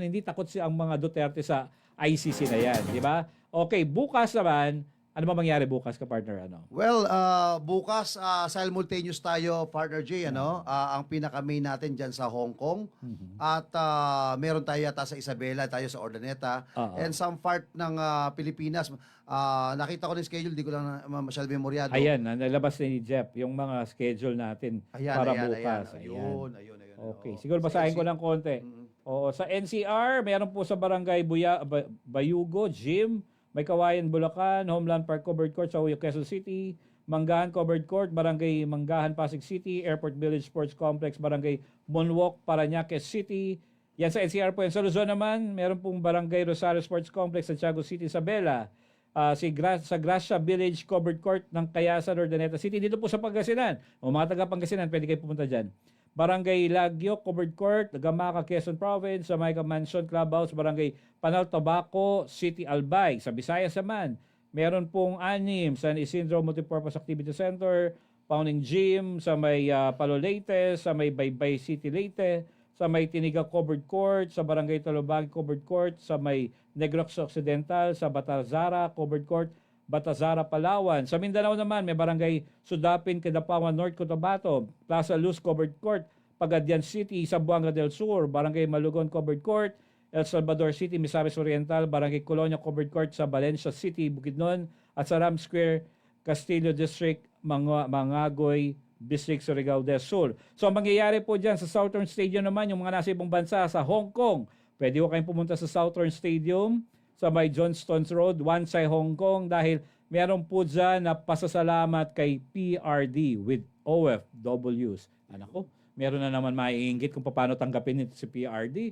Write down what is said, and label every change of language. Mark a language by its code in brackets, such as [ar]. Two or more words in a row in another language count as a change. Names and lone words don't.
[tl] Hindi takot ang mga Duterte sa ICC na yan. Di ba? Okay, bukas naman, ano ba mangyari bukas ka, partner? Well, bukas, simultaneous tayo, partner J, ang pinaka-main natin dyan sa Hong Kong. At meron tayo yata sa Isabela, tayo sa Ordaneta. [en] And some part [tl] ng Pilipinas. Nakita ko ng schedule, di ko lang masyadong memoryado. Ayan, nalabas ni Jeff yung mga schedule natin para bukas. Ayun. Okay, siguro basahin ko ng konti. Oo, sa NCR, meron po sa Barangay Bayugo, Gym, May Kawayan, Bulacan, Homeland Park Covered Court sa Quezon City, Manggahan Covered Court, Barangay Manggahan, Pasig City, Airport Village Sports Complex, Barangay Monwalk, Parañaque City. Yan sa NCR po. Yan sa Luzon naman, meron pong Barangay Rosario Sports Complex, Santiago City, Isabela. Sa Gracia Village Covered Court ng Kayasan, Ordaneta City. Dito po sa Pangasinan. O mga taga Pangasinan, pwede kayo pumunta dyan. Barangay Lagyo, Covered Court, Gamaca, Quezon Province, sa Jamaica Mansion Clubhouse, Barangay Panal, Tabaco, City, Albay. Sa Visayas naman, meron pong 6, San Isidro Multipurpose Activity Center, Pounding Gym, sa may Palo Leyte, sa may Baybay City Leyte, sa may Tiniga Covered Court, sa Barangay Talubag Covered Court, sa may Negros Occidental, sa Batazara Covered Court, Batazara, Palawan. Sa Mindanao naman, may Barangay Sudapin, Kidapawan, North Cotabato, Plaza Luz Covered Court, Pagadian City, Zamboanga del Sur, Barangay Malugon Covered Court, El Salvador City, Misamis Oriental, Barangay Colonia Covered Court sa Valencia City, Bukidnon, at sa Ram Square, Castillo District, Mangagoy District, Surigao del Sur. So, ang mangyayari po dyan sa Southern Stadium naman, yung mga nasa ibang bansa, sa Hong Kong, pwede ko kayong pumunta sa Southern Stadium, sa may Johnstone's Road, Wansay, Hong Kong, dahil meron po dyan na pasasalamat kay PRD with OFWs. Anak ko, meron na naman maiinggit kung paano tanggapin ito si PRD.